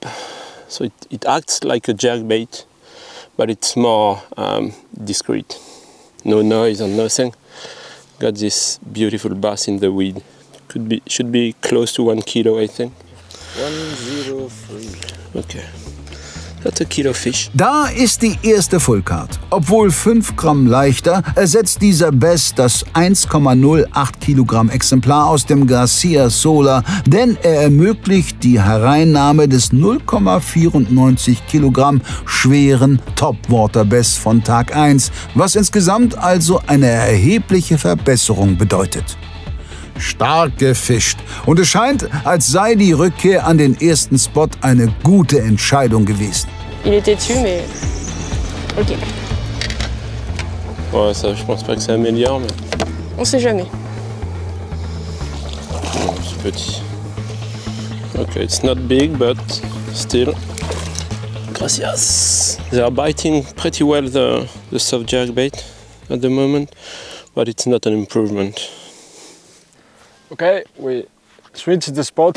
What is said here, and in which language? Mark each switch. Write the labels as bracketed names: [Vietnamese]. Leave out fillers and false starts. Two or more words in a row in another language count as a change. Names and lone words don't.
[English] So it acts like a jerkbait, but it's more discreet. No noise and nothing. Got this beautiful bass in the weed. Should be close to 1 kilo, I think. 103. Okay. That's a kilo fish. [German] Da ist die erste Fullcard. Obwohl 5 Gramm leichter, ersetzt dieser Bass das 1,08 Kilogramm Exemplar aus dem Garcia Sola, denn er ermöglicht die Hereinnahme des 0,94 Kilogramm schweren Topwater Bass von Tag 1, was insgesamt also eine erhebliche Verbesserung bedeutet. Stark gefischt und es scheint, als sei die Rückkehr an den ersten Spot eine gute Entscheidung gewesen. [French] Il était dessus, mais ok. Ouais, ça, je pense pas que ça améliore, mais... On sait jamais. Non, c'est petit. [English] Okay, it's not big, but still. Gracias. They are biting pretty well the soft jerkbait at the moment, but it's not an improvement. Okay, we switched the spot.